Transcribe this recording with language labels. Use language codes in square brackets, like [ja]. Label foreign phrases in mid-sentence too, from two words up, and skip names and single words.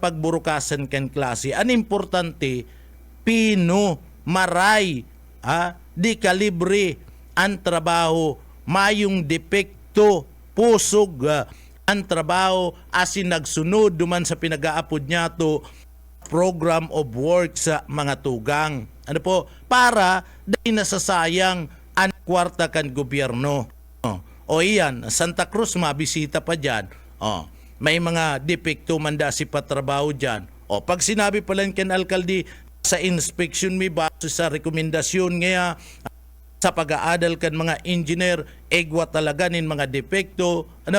[bik] pagburukasan kan klase ang importante pino maray di kalibre ang trabaho mayong depekto pusog ang trabaho asin nagsunod duman sa pinag-aapod niya to [en] program of work [bik] sa mga tugang para day nasasayang ang kwarta kan gobyerno iyan Santa Cruz mabisita pa dyan may mga depekto manda si patrabaho dyan pag sinabi pala kan alkalde sa inspection may base sa rekomendasyon ngaya sa pag-aadal kan mga engineer egwa talaga nin mga depekto